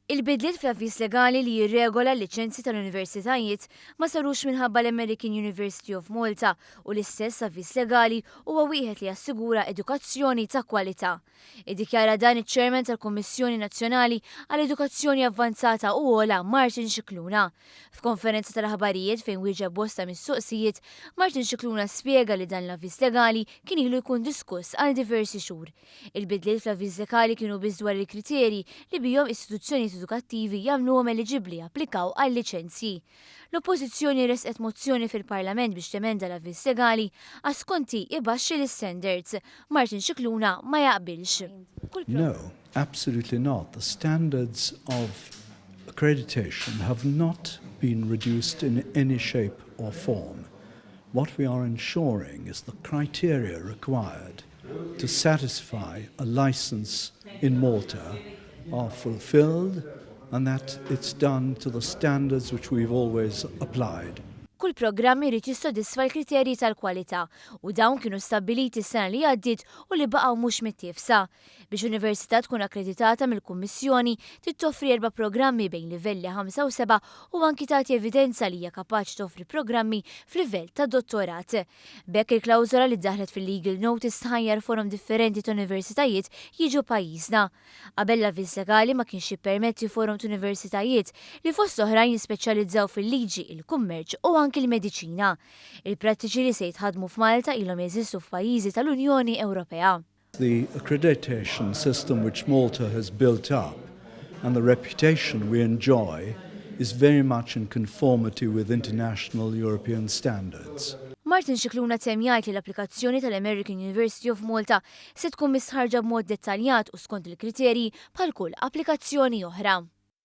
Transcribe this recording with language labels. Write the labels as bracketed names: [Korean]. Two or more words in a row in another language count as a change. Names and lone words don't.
[Maltese] Il-bidliet fl-avviż legali li jirregola l-liċenzji tal-universitajiet ma sarux minħabba l-American University of Malta u l-istess avviż legali huwa wieħed li jassigura edukazzjoni ta' kwalità. Iddikjara dan iċ-Chairman tal-Kummissjoni Nazzjonali għall-Edukazzjoni Avvanzata u Ogħla Martin Scicluna. F'konferenza tal-aħbarijiet fejn wieġeb bosta mis-suqsijiet, Martin Scicluna spjega li dan l-avviż legali kien ilu jkun diskuss għal diversi xhur. Il-bidliet fl-avviż legali kienu biss dwar il-kriterji li bihom istituzzjoni edukattivi jagħmluhom eliġibbli applikaw għal liċenzji. L-Oppożizzjoni resqet mozzjoni fil-Parlament biex temenda l-avviż legali għas konti ibaxxi l-standards. Martin Scicluna ma jaqbilx. [English] No, absolutely not. The standards of accreditation have not been reduced in any shape or form. What we are ensuring is the criteria required to satisfy a license in Malta are fulfilled and that it's done to the standards which we've always applied. [Maltese] Kull programm irid jissodisfa l-kriterji tal-kwalità u dawn kienu stabbiliti s-sena li għaddiet u li baqgħu mhux mittiefsa. Biex università tkun akkreditata mill-Kummissjoni trid toffri 4 programmi bejn livelli 5 u 7 u anki tagħti evidenza li hija kapaċi toffri programmi f'livell ta' dottorat. Bekk il-klawżola li ddaħlet fil- [English] legal notice [Maltese] tħajjar forom differenti ta' universitajiet jiġu pajjiżna. Qabel l-avviż legali ma kienx jippermetti forum ta' universitajiet li fost oħrajn jispeċjalizzaw fil-liġi, il-kummerċ u anki l-mediċina. Il-prattiċi li se jitħadmu f'Malta ilhom jeżistu f'pajjiżi tal-Unjoni Ewropea. [English] The accreditation system which Malta has built up and the reputation we enjoy is very much in conformity with international European standards. [Maltese] Martin Scicluna tem jgħid li l-applikazzjoni tal-American University of Malta se tkun misħarġa b'mod dettaljat u skont il-kriterji bħal kull applikazzjoni oħra.